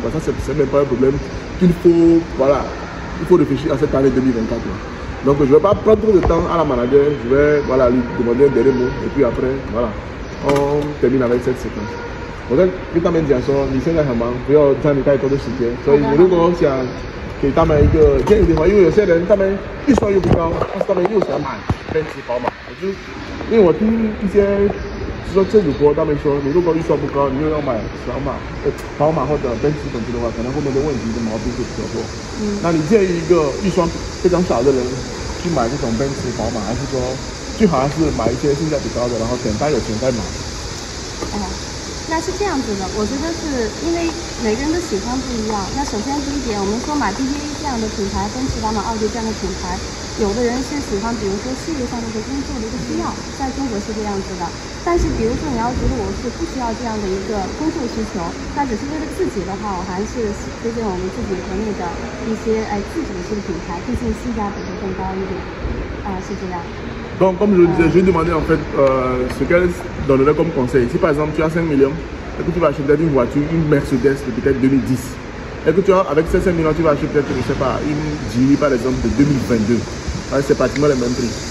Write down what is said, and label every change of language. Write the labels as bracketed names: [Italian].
[French] Parce que ça, c'est même pas un problème qu'il faut, il faut réfléchir à cette année 2024. Donc, je ne vais pas prendre trop de temps à la manager, je vais lui demander un dernier mot. Et puis après, on termine avec cette séquence. Donc, je t'amène dire ça, je suis là, je vais dans les cas de soutien. Donc, je vais vous dire que [Chinese] 他们一个建议的话，因为有些人他们预算又不高，但是他们又想买奔驰、宝马。因为我听一些说这主播他们说，你如果预算不高，你又要买宝马或者奔驰本田的话，可能后面的问题的毛病会比较多。那你建议一个预算非常少的人去买这种奔驰、宝马，还是说最好还是买一些性价比高的，然后等他有钱再买？那是这样子的，我觉得是因为每个人的喜欢不一样。那首先第一点，我们说买 BBA 这样的品牌，奔驰、宝马、奥迪这样的品牌，有的人是喜欢，比如说事业上的一个工作的一个需要，在中国是这样子的。但是比如说你要觉得我是不需要这样的一个工作需求，那只是为了自己的话，我还是推荐我们自己国内的一些自主的这个品牌，毕竟性价比会更高一点。是这样。 [French] Donc, comme je le disais, je lui demandais en fait ce qu'elle donnerait comme conseil. Si par exemple tu as 5 millions et que tu vas acheter une voiture, une Mercedes de peut-être 2010, et que tu as, avec ces 5 millions, tu vas acheter peut-être, je sais pas, une Geely par exemple de 2022, c'est pratiquement le même prix.